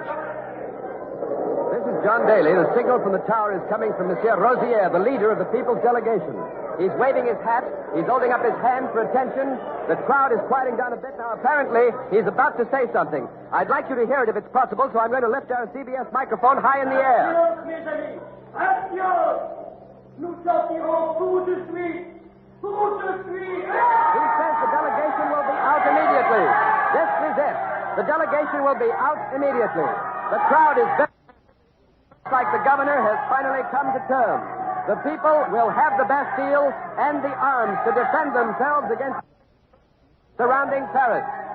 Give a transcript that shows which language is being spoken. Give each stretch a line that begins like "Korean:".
English: This is John Daly. The signal from the tower is coming from Monsieur Rosier, the leader of the People's Delegation. He's waving his hat. He's holding up his hand for attention. The crowd is quieting down a bit now. Apparently, he's about to say something. I'd like you to hear it if it's possible, so I'm going to lift our CBS microphone high in the air.
French: Adios, mes amis. Adios. Nous sortirons tout de suite. Tout de suite.
English: He says the delegation will be please. This is it. The delegation will be out immediately. The crowd is very... Looks like the governor has finally come to terms. The people will have the Bastille and the arms to defend themselves against surrounding Paris.